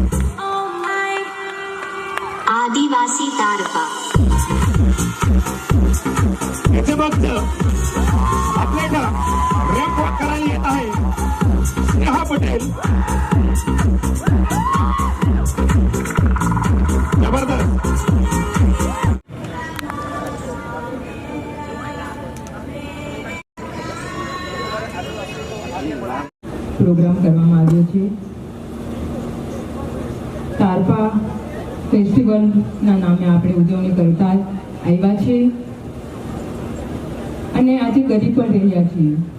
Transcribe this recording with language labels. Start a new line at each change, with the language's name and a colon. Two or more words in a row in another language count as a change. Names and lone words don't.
Marathi: आदिवासी तारपा याचे भक्त आपल्या इथं
English: ramp walk
Marathi: करायला येत आहे स्नेहा पटेल जबरदस्त
Gujarati: પ્રોગ્રામ કરવામાં આવ્યો છે તારપા ફેસ્ટિવલના નામે આપણે ઉજવણી કરતા આવ્યા છે અને આજે કરી પણ રહ્યા છીએ